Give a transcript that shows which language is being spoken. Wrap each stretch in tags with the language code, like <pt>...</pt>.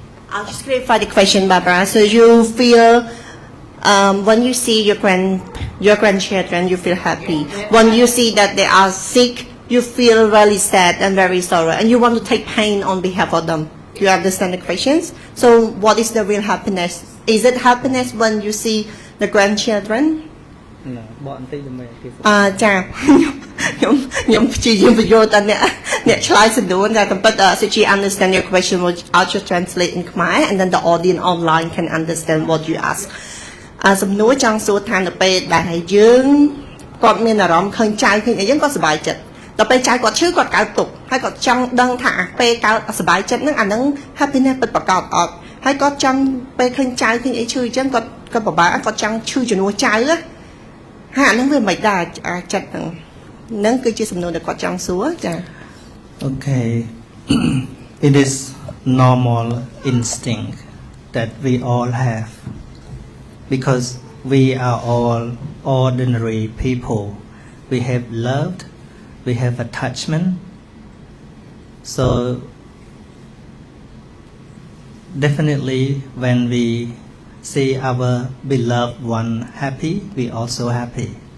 <en>I'll just clarify the question, Barbara. So you feel when you see your grandchildren, you feel happy. When you see that they are sick, you feel really sad and very sorrow, and you want to take pain on behalf of them. You understand the questions? So what is the real happiness? Is it happiness when you see the grandchildren?</en> <km>No, បកបន្តិចដើម្បីគេ ចាខ្ញុំព្យាយាមបញ្យល់តអ្នកឆ្លើយសំណួរតែប៉ុន្តែ</km> <en>so she understand your question I'll just translate in Khmer and then the audience online can understand what you ask</en> <km>សំណួរចង់សួរថានៅពេលដែលយើង គាត់មានអារម្មណ៍ឃើញចៅឃើញអីចឹងគាត់សប្បាយចិត្តដល់ពេលចៅគាត់ឈឺគាត់កើតទុក្ខហើយគាត់ចង់ដឹងថាពេលកើតសប្បាយចិត្តហ្នឹងអាហ្នឹង happiness ពិតប្រាកដអត់ហើយគាត់ចង់ពេលឃើញចៅឃើញអីឈឺអញ្ចឹងគាត់ពិបាកគាត់ចង់ឈឺជំនួសចៅណាហើយអាហ្នឹងវាមិនដែរចិត្តហ្នឹងគឺជាសំណួរដែលគាត់ចង់សួរចា</km> <en>Okay. It is normal instinct that we all have because we are all ordinary people. We have loved, we have attachment. So definitely when we see our beloved one happy, we also happy.</en>